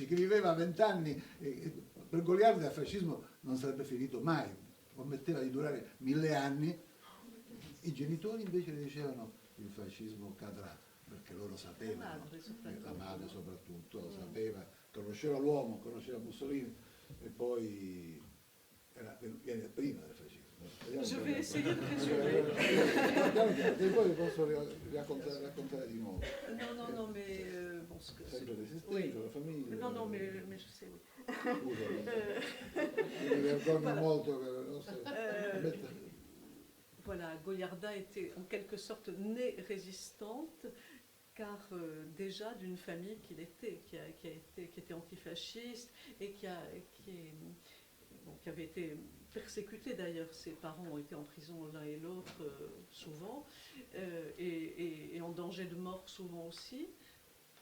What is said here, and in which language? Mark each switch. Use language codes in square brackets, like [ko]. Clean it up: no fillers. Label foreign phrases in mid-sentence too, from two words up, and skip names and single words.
[it] Chi viveva 20 anni, per Goliarda il fascismo non sarebbe finito mai, prometteva di durare 1000 anni, i genitori invece le dicevano il fascismo cadrà, perché loro sapevano, la madre soprattutto lo sapeva, conosceva l'uomo, conosceva Mussolini e poi viene prima del fascismo. [fr] Je vais essayer de résumer. [it] E poi posso raccontare di nuovo. [fr] Non, mais bon, [it] Sempre resistente, [fr] oui. [it] la famiglia. [fr] Non, mais je sais, oui. [it] Scusa, mi vergogno molto per le nostre... [fr] Voilà, Goliarda était en quelque sorte née résistante, car déjà d'une famille qui était antifasciste et qui avait été persécutée d'ailleurs. Ses parents ont été en prison l'un et l'autre souvent, et en danger de mort souvent aussi.